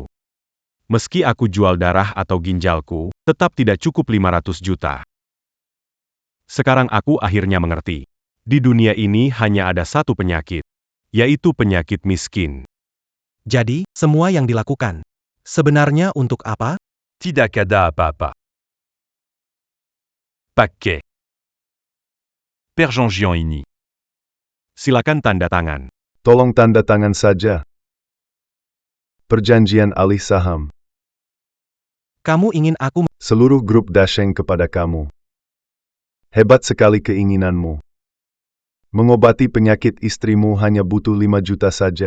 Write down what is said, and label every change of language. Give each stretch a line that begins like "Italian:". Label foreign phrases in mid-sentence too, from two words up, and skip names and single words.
Indonesian: Meski aku jual darah atau ginjalku, tetap tidak cukup 500 juta. Sekarang aku akhirnya mengerti. Di dunia ini hanya ada satu penyakit, yaitu penyakit miskin. Jadi, semua yang dilakukan, sebenarnya untuk apa? Tidak ada apa-apa. Paquet. Père Jean ini. Silakan tanda tangan. Tolong tanda tangan saja. Perjanjian alih saham. Kamu ingin aku Seluruh grup Dasheng kepada kamu. Hebat sekali keinginanmu. Mengobati penyakit istrimu hanya butuh 5 juta saja.